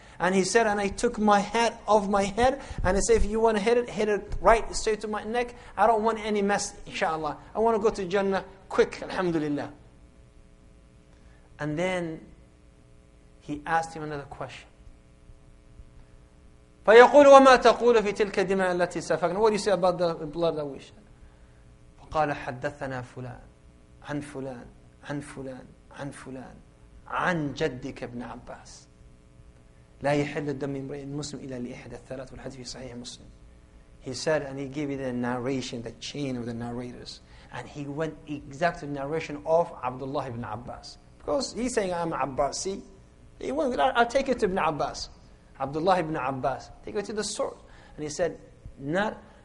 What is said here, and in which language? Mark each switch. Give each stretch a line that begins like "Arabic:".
English: And he said, and I took my hat off my head, and I said, if you want to hit it right straight to my neck. I don't want any mess, inshallah. I want to go to Jannah quick, alhamdulillah. And then he asked him another question.
Arabic: فيقول وما تقول في تلك الدماء التي سفكنا.
English: What do you say about the blood that we shed?
Arabic: فقال حدثنا فلان عن فلان عن فلان عن فلان عن جدك ابن عباس لا يحل الدم امرئ مسلم إلا لإحدى الثلاث والحديث في صحيح مسلم.
English: He said, and he gave you the narration, the chain of the narrators. And he went exact to the narration of Abdullah ibn Abbas. Because he's saying, I'm Abbasi. He went, I'll take it to Ibn Abbas. Abdullah ibn Abbas. Take it to the source. And he said, not